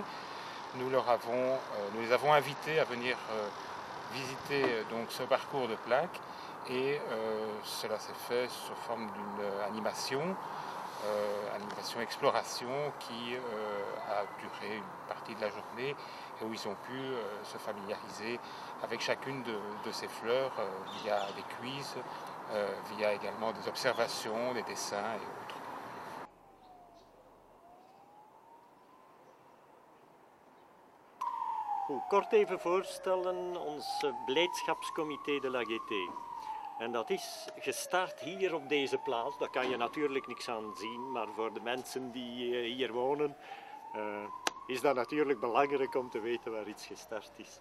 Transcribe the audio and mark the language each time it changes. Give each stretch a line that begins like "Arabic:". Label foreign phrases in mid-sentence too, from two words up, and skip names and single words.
French: Nous les avons invités à venir visiter donc ce parcours de plaques et cela s'est fait sous forme d'une animation exploration qui a duré une partie de la journée et où ils ont pu se familiariser avec chacune de ces fleurs via des quiz, via également des observations, des dessins et autres.
Dutch: Goed, kort even voorstellen ons blijdschapscomité de l'AGT. En dat is gestart hier op deze plaats. Daar kan je natuurlijk niks aan zien, maar voor de mensen die hier wonen is dat natuurlijk belangrijk om te weten waar iets gestart is.